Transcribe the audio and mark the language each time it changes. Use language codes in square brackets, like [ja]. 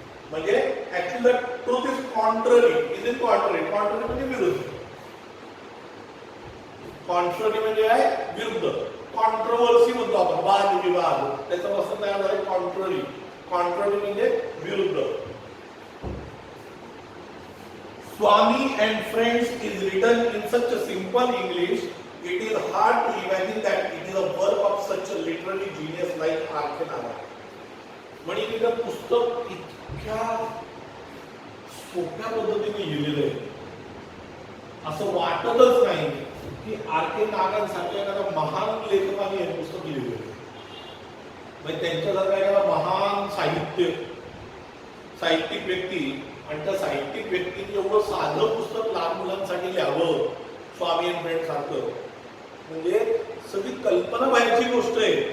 [en] म्हणजे actually the truth is contrary. Is in contrary. Contrary [mr] म्हणजे विरुद्ध. कॉन्ट्ररी म्हणजे आहे विरुद्ध. कॉन्ट्रोवर्सी म्हणतो आपण, वाद विवाद, त्याच्यापासून तयार झाले कॉन्ट्ररी. कॉन्ट्ररी म्हणजे विरुद्ध. [en] Swami and Friends is written in such a simple English, it is hard to imagine that it is a work of such a literary genius like R.K. Narayan. [mr] म्हणजे हे पुस्तक इतक्या सोप्या पद्धतीने लिहिलेलं आहे असं वाटतच नाही की R.K. नारायण सारख्या एखाद्या महान लेखकाने हे पुस्तक लिहिलेलं आहे. म्हणजे त्यांच्यासारखा एखादा महान साहित्यिक व्यक्ती आणि त्या साहित्यिक व्यक्तीने एवढं साधं पुस्तक लहान मुलांसाठी लिहावं, स्वामी अँड फ्रेंड्स सारखं, म्हणजे सगळी कल्पना बाहेरची गोष्ट आहे.